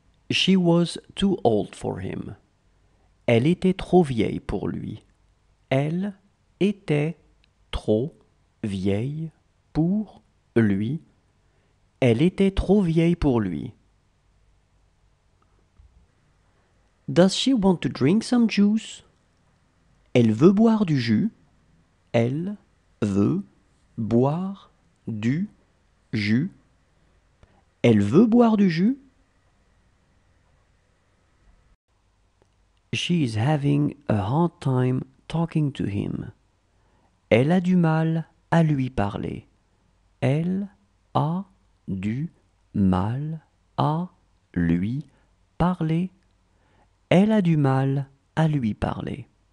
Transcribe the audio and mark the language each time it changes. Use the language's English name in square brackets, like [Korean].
[English] She was too old for him. [French] Elle était trop vieille pour lui. Elle était trop vieille pour lui. Elle était trop vieille pour lui. [English] Does she want to drink some juice? [French] Elle veut boire du jus. Elle veut boire du jus. Elle veut boire du jus. [English] She is having a hard time talking to him. [French] Elle a du mal à lui parler. Elle a du mal à lui parler. Elle a du mal à lui parler.